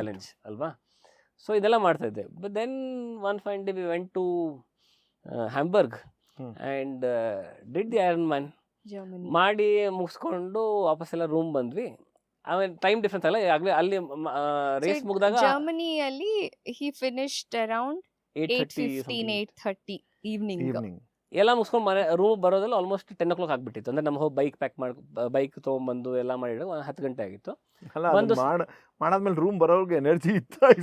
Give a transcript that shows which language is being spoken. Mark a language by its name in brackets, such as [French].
[Kannada] Challenge ಅಲ್ವಾ. So ಇದೆಲ್ಲ ಮಾಡ್ತಾ ಇದ್ದೆ. [English] but then one fine day we went to Hamburg and did the Iron Man [Kannada] Germany. ಮಾಡಿ ಮುಗಿಸ್ಕೊಂಡು ವಾಪಸ್ಸೆಲ್ಲ ರೂಮ್ ಬಂದ್ವಿ. ಆಮೇಲೆ ಟೈಮ್ ಡಿಫ್ರೆನ್ಸ್ ಅಲ್ಲ, ಆಗಲೇ ಅಲ್ಲಿ ರೇಸ್ ಮುಗಿದಾಗ ಜರ್ಮನಿಯಲ್ಲಿ [English] he finished around 8:15 8:30 8:30 evening. Evening [Kannada] ಎಲ್ಲ ಮುಗಿಸ್ಕೊಂಡು ಮನೆ ರೂಮ್ ಬರೋದಲ್ಲ ಆಲ್ಮೋಸ್ಟ್ 10 o'clock ಆಗಿಬಿಟ್ಟಿತ್ತು. ಅಂದರೆ ನಮ್ಮ ಹೋಗಿ ಬೈಕ್ ಪ್ಯಾಕ್ ಮಾಡಿ ಬೈಕ್ ತೊಗೊಂಬಂದು ಎಲ್ಲ ಮಾಡಿದ್ರೆ 10 ಗಂಟೆ ಆಗಿತ್ತು. ಅಲ್ಲ, ಅದು ಮಾಡಾದ್ಮೇಲೆ ರೂಮ್ ಬರೋರ್ಗೆ ಎನರ್ಜಿ ಇತ್ತು.